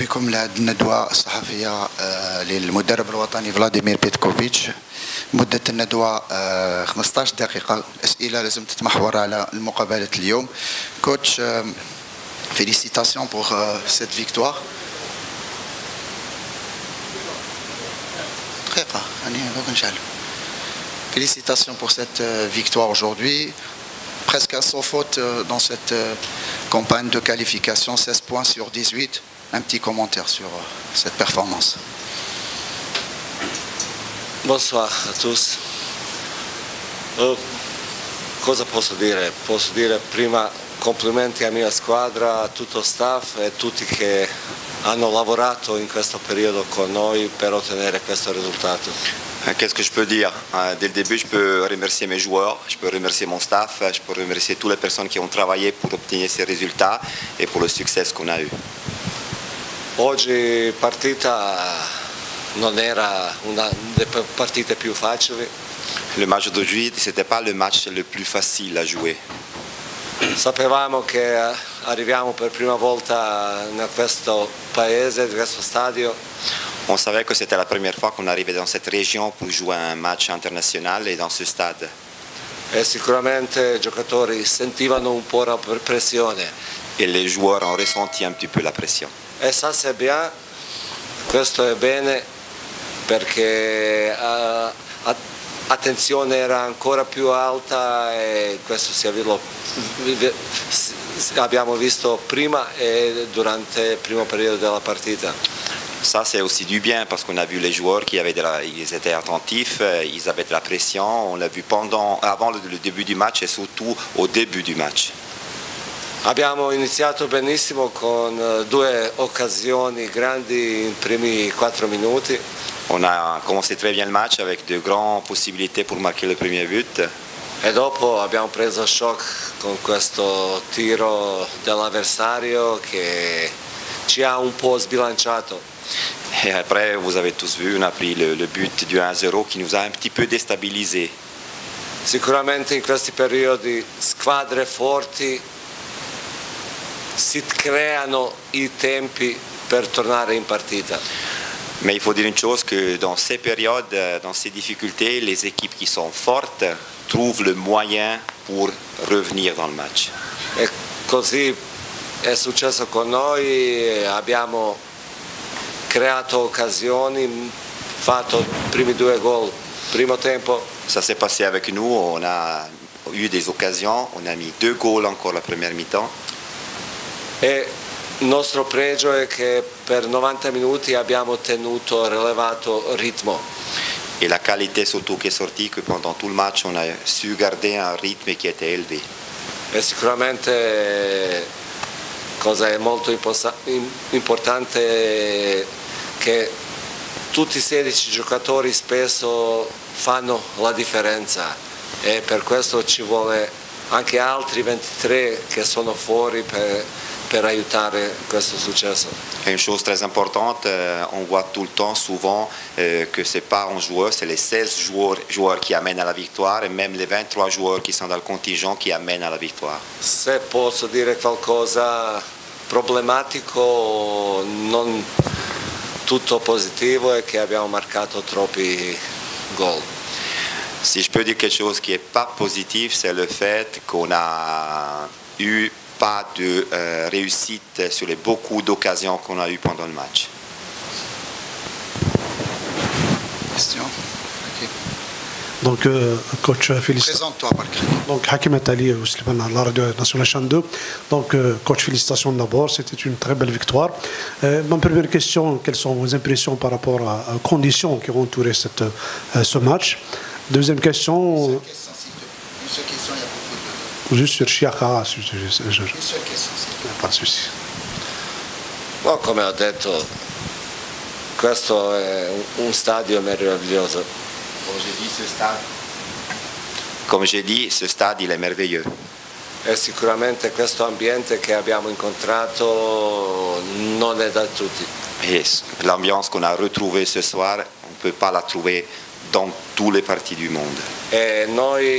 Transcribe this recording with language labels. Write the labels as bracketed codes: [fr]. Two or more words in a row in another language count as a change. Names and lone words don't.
[ar] لهذه الندوة الصحفية للمدرب الوطني فلاديمير بيتكوفيتش. مدة الندوة 15 دقيقة. الأسئلة لازم تتمحور على المقابلة اليوم. كوتش، [fr] félicitations pour cette victoire. Félicitations pour cette victoire aujourd'hui. Presque un sans faute dans cette campagne de qualification, 16 points sur 18. Un petit commentaire sur cette performance. Bonsoir a tous. [it] Cosa posso dire? Posso dire prima complimenti alla mia squadra, a tutto lo staff e a tutti che hanno lavorato in questo periodo con noi per ottenere questo risultato. [fr] Qu'est-ce que je peux dire? Dès le début, je peux remercier mes joueurs, je peux remercier mon staff, je peux remercier toutes les personnes qui ont travaillé pour obtenir ces résultats et pour le succès qu'on a eu. [it] Oggi partita non era una delle partite più facili. [fr] Le match d'aujourd'hui, ce n'était pas le match le plus facile à jouer. [it] Sapevamo che arriviamo per prima volta in questo paese, in questo stadio. [fr] On savait que c'était la première fois qu'on arrivait dans cette région pour jouer un match international et dans ce stade. [it] E sicuramente i giocatori sentivano un po' la pressione. [fr] Et les joueurs ont ressenti un petit peu la pression. E ça c'est bien, [it] questo è bene perché l'attenzione era ancora più alta e questo abbiamo visto prima e durante il primo periodo della partita. [fr] Ça c'est aussi du bien parce qu'on a vu les joueurs qui avaient ils étaient attentifs, ils avaient de la pression, on l'a vu avant le début du match et surtout au début du match. [it] Abbiamo iniziato benissimo con 2 occasioni grandi in primi 4 minuti. [fr] On a commencé très bien le match avec de grandes possibilités pour marquer le premier but. [it] E dopo abbiamo preso shock con questo tiro dell'avversario che ci ha un po' sbilanciato. [fr] Et après, vous avez tous vu, on a pris le but du 1-0 qui nous a un petit peu déstabilisés. [it] Sicuramente in questi periodi squadre forti si creano i tempi per tornare in partita. [fr] Mais il faut dire une chose, que dans ces périodes, dans ces difficultés, les équipes qui sont fortes trouvent le moyen pour revenir dans le match. [it] E così è successo con noi, abbiamo creato occasioni, fatto i primi 2 gol, primo tempo. [fr] Ça s'est passé avec nous, on a eu des occasions, on a mis 2 goals encore la première mi-temps. [it] E il nostro pregio è che per 90 minuti abbiamo tenuto rilevato ritmo. [fr] Et la qualité surtout qui est sortie, que pendant tout le match on a su garder un rythme qui était élevé. [it] E sicuramente cosa è molto importante che tutti i 16 giocatori spesso fanno la differenza e per questo ci vuole anche altri 23 che sono fuori per aiutare questo successo. [fr] Et une chose très importante, on voit tout le temps, souvent, que ce n'est pas un joueur, c'est les 16 joueurs qui amènent à la victoire et même les 23 joueurs qui sont dans le contingent qui amènent à la victoire. [it] Se posso dire qualcosa problematico, non tutto positivo, è che abbiamo marcato troppi gol. [fr] Si je peux dire quelque chose qui n'est pas positif, c'est le fait qu'on a eu pas de réussite sur les beaucoup d'occasions qu'on a eues pendant le match. Question. Donc, coach, félicitations. Présente-toi, Barkri. Donc, Hakim Atali, la radio nationale Chaîne 2. Donc, coach, félicitations d'abord. C'était une très belle victoire. Ma première question, quelles sont vos impressions par rapport aux conditions qui ont entouré ce match? Deuxième question. Une seule question, il y a beaucoup de... Juste sur Chiaka. Une seule question, Pas de souci. [it] No, come ho detto, questo è un stadio meraviglioso. [fr] Comme j'ai dit, ce stade, il est merveilleux. [it] E sicuramente questo ambiente che abbiamo incontrato non è da tutti. [fr] Et l'ambiance qu'on a retrouvée ce soir, on ne peut pas la trouver dans toutes les parties du monde.